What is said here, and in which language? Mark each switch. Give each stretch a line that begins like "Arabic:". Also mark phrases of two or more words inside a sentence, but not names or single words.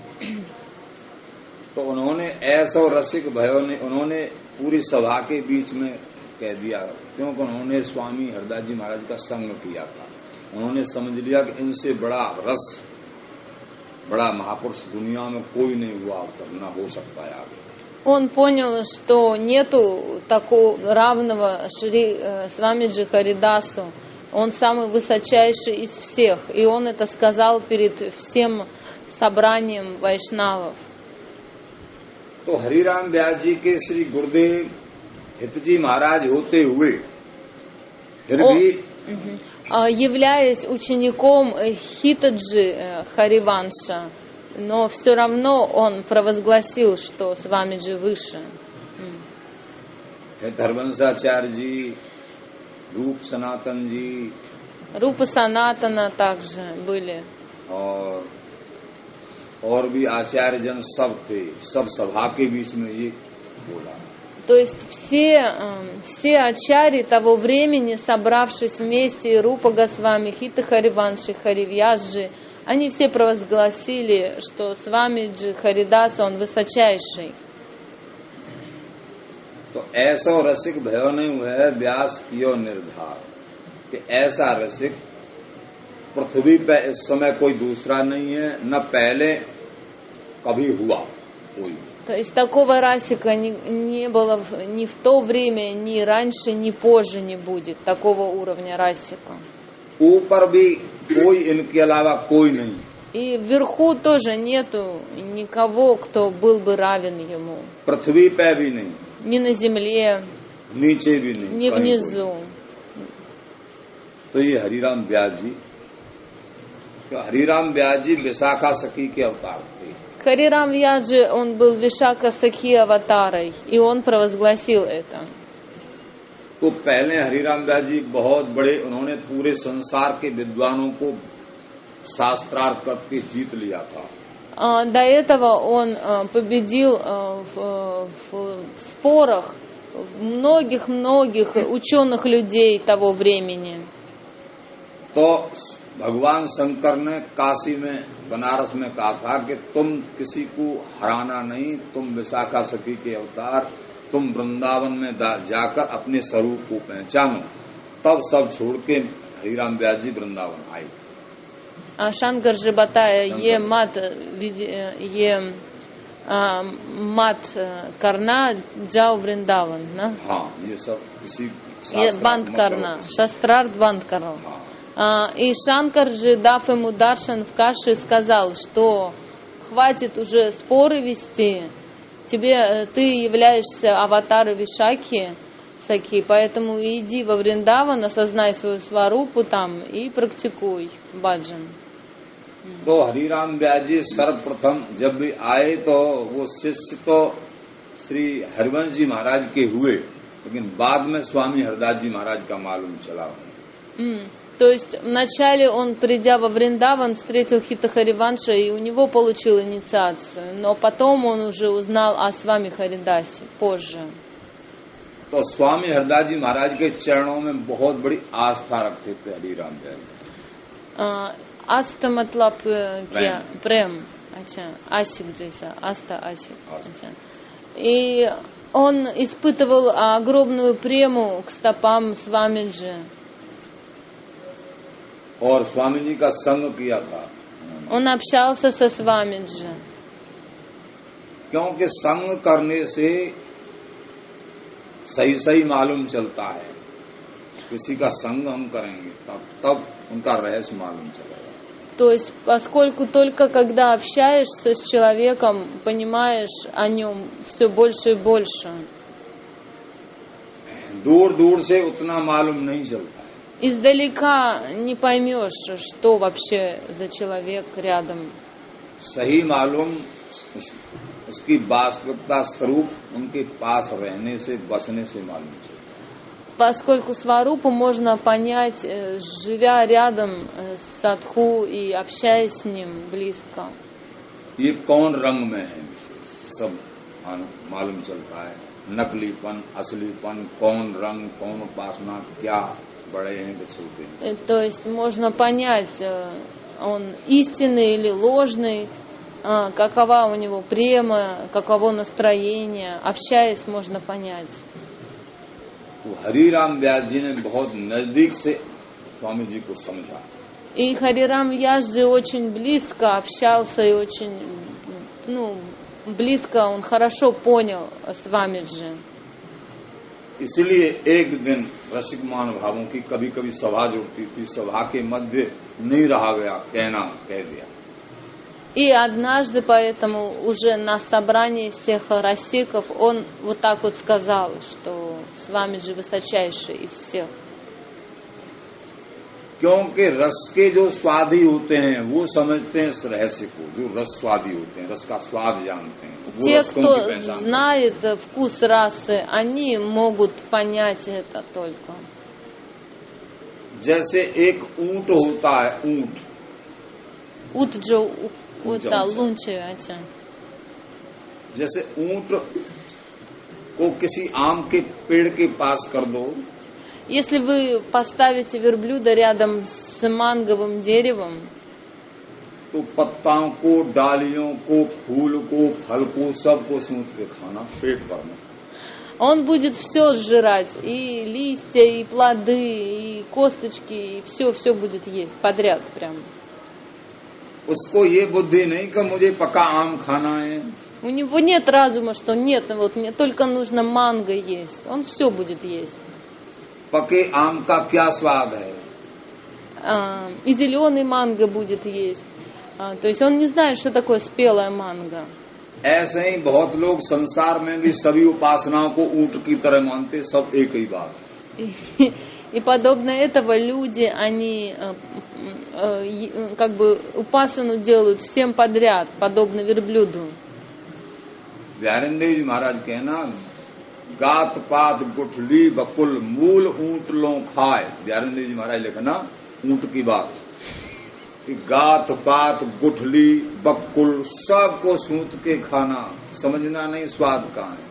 Hindi: तो उन्होंने ऐसो रसिक भयो ने, उन्होंने पूरी सभा के बीच में कह दिया, क्योंकि उन्होंने स्वामी हरदास जी महाराज का संग किया था। उन्होंने समझ लिया कि इनसे बड़ा रस, बड़ा महापुरुष दुनिया में कोई नहीं हुआ, अब ना हो सकता है आगे।
Russian: Он понял, что нету такого равного Свамиджи Харидасу. Он самый высочайший из всех. И он это сказал перед всем собранием вайшнавов.
Hindi: तो हरिराम व्यास जी के श्री गुरुदेव हितजी महाराज होते हुए फिर भी
Russian: являясь учеником Хитаджи Хариванша, но все равно он провозгласил, что Свамиджи выше.
Hindi: धर्मवंशाचार्य जी, रूप सनातन जी,
Russian: Рупа Санатана также были.
Hindi: और भी आचार्य जन सब थे, सब सभा के बीच में ये बोला।
Russian: То есть все ачари того времени, собравшись вместе, Рупа Госвами, Хита Хариванши, Харивьясджи, Они все провозгласили, что Свамиджи Харидас, он высочайший.
Hindi: तो ऐसा रसिक भयो नहीं हुआ व्यास कियो निर्धार कि ऐसा रसिक पृथ्वी पे इस समय कोई दूसरा नहीं है, न पहले कभी हुआ कोई.
Russian: То есть такого расика не было ни в то время, ни раньше, ни позже не будет такого уровня расика.
Hindi: ऊपर भी कोई इनके अलावा कोई नहीं.
Russian: И вверху тоже нету никого, кто был бы равен ему.
Hindi: पृथ्वी पे भी नहीं,
Russian: Ни на земле,
Hindi: नीचे भी नहीं,
Russian: ни внизу.
Hindi: तो ये हरिराम व्यास जी, तो हरिराम व्यास जी विशाखा सखी के अवतार थे.
Russian: Харирам Вьяджи, он был Вишака Сакхи аватарой, и он провозгласил это.
Hindi: तो पहले हरिराम व्यास जी बहुत बड़े, उन्होंने पूरे संसार के विद्वानों को शास्त्रार्थ करके जीत लिया था.
Russian: До этого он победил в спорах многих-многих ученых людей того времени.
Hindi: तो भगवान शंकर ने काशी में, बनारस में कहा था कि तुम किसी को हराना नहीं, तुम विशाखा सखी के अवतार, तुम वृंदावन में जाकर अपने स्वरूप को पहचानो. तब सब छोड़ के हरिराम व्यास जी वृंदावन आए. Шанкар же बताया ये मत करना जाओ वृंदावन ना. हाँ, ये सब किसी ये बंद करना, शास्त्रार्थ बंद करो.
Russian: И Шанкар же, дав ему даршан в каше, сказал, что хватит уже споры вести, ты являешься аватаром Вишаки Сакхи, поэтому иди во Вриндаван, осознай свою сварупу там и практикуй баджан.
Hindi: तो हरिराम व्यास जी सर्वप्रथम जब भी आए तो वो शिष्य तो श्री हरिवंश जी महाराज के हुए, लेकिन बाद में स्वामी हरदास जी महाराज का मालूम चला.
Russian: То есть вначале он, придя во Вриндаван, встретил Хита Хариванша, и у него получил инициацию, но потом он уже узнал о Свами Харидасе позже.
Hindi: तो स्वामी हरदास जी महाराज के चरणों में बहुत बड़ी आस्था रखते थे हरिराम व्यास जी. Аста मतलब क्या? Прем. अच्छा, Асик जैसा. आस्था आशिक. अच्छा.
Russian: И он испытывал огромную прему к стопам Свамиджи.
Hindi: और स्वामी जी का संग किया था.
Russian: Он общался со Свамиджи.
Hindi: क्योंकि संग करने से सही सही मालूम चलता है. किसी का संग हम करेंगे तब उनका रहस्य मालूम चलेगा.
Russian: То есть, поскольку только когда общаешься с человеком, понимаешь о нем все больше и больше.
Hindi: दूर दूर से उतना मालूम नहीं चलता.
Russian: Издалека не поймешь, что вообще за человек рядом.
Hindi: सही मालूम उसकी वास्तविकता स्वरूप उनके पास रहने से, बसने से मालूम चलता.
Russian: Поскольку сварупу можно понять, живя рядом с садху и общаясь с ним близко.
Hindi: ये कौन रंग में है सब मालूम चलता है. नकलीपन, असलीपन, कौन रंग, कौन उपासना, क्या बड़े हैं कि छोटे हैं.
Russian: То есть можно понять, он истинный или ложный, какова у него према, каково настроение. Общаясь, можно понять.
Hindi: तो हरिराम व्यास जी ने बहुत नजदीक से स्वामी जी को समझा.
Russian: И Харирам Вьясджи очень близко общался и очень, близко он хорошо понял Свамиджи.
Hindi: इसलिए एक दिन रसिक महानुभावों की कभी कभी सभा जुड़ती थी, सभा के मध्य नहीं रहा गया, कह दिया.
Russian: И однажды поэтому уже на собрании всех расиков он вот так вот сказал, что Свамиджи высочайший из всех.
Hindi: क्योंकि रस के जो स्वादी होते हैं वो समझते हैं इस रहस्य को, जो रस स्वादी होते हैं, रस का स्वाद जानते हैं.
Russian: Те, кто знает вкус расы, они могут понять это только.
Hindi: जैसे एक ऊंट होता है, ऊंट. ऊंट जो होता लूंचे, अच्छा. जैसे ऊंट को किसी आम के पेड़ के पास कर दो.
Russian: Если вы поставите верблюда рядом с манговым деревом,
Hindi: तो पत्ताओं को, डालियों को, फूल को, फल को, सबको सूंघ के खाना, पेट भरना।
Russian: Он будет все сжирать, и листья, и плоды, и косточки, и все будет есть подряд прям.
Hindi: उसको ये बुद्धि नहीं कि मुझे पका आम खाना है।
Russian: У него нет разума, что нет, вот мне только нужно манго есть. Он все будет есть.
Hindi: पके आम का क्या स्वाद है?
Russian: И зеленый манго будет есть. То есть он не знает, что такое спелая манго.
Hindi: ऐसे ही बहुत लोग संसार में भी सभी उपासनाओं को ऊंट की तरह मानते, सब एक ही बात।
Russian: И подобно этого люди, они как бы упасану делают всем подряд, подобно верблюду.
Hindi: बिहारिंद देव जी महाराज कहना, गात पात गुठली बकुल मूल ऊंट लो खाए। बिहारिंद देव जी महाराज लिखना ऊंट की बात कि गात पात गुठली बकुल सबको सूंघ के खाना, समझना नहीं स्वाद कहाँ है।